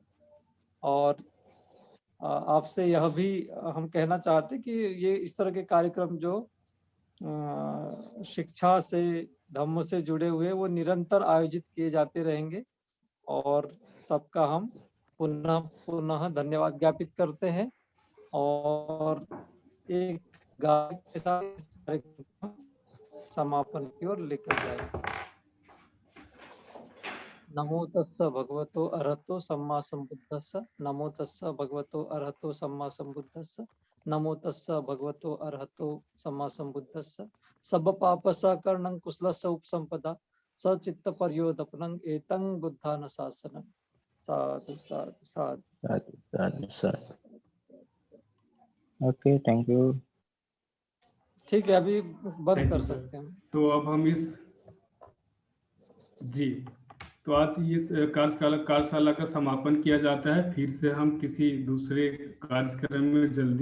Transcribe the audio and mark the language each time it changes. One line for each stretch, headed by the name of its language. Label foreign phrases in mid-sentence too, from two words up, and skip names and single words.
Hindi: और आपसे यह भी हम कहना चाहते कि ये इस तरह के कार्यक्रम जो शिक्षा से, धम्म से जुड़े हुए, वो निरंतर आयोजित किए जाते रहेंगे। और सबका हम पुनः पुनः धन्यवाद ज्ञापित करते हैं और एक गाय के साथ इस कार्यक्रम को समापन की ओर लेकर जाएंगे।
Pali: नमो तस्स भगवतो अरहतो सम्मा संबुद्धस्स। नमो तस्स भगवतो अरहतो सम्मा संबुद्धस्स। नमो तस्स भगवतो अरहतो सम्मा संबुद्धस्स। सब पाप सकर्णं कुशलस्स उपसंपदा सचित्त पर्योदपनं एतं बुद्धान शासनं। साधु साधु साधु। साधु साधु साधु।
English: OK, thank you.
Hindi: ठीक है, अभी बंद
English: Thank
Hindi: कर
English: you, sir.
Hindi: सकते हैं। तो अब हम तो आज इस कार्यशाला का समापन किया जाता है। फिर से हम किसी दूसरे कार्यक्रम में जल्दी ही मिलेंगे।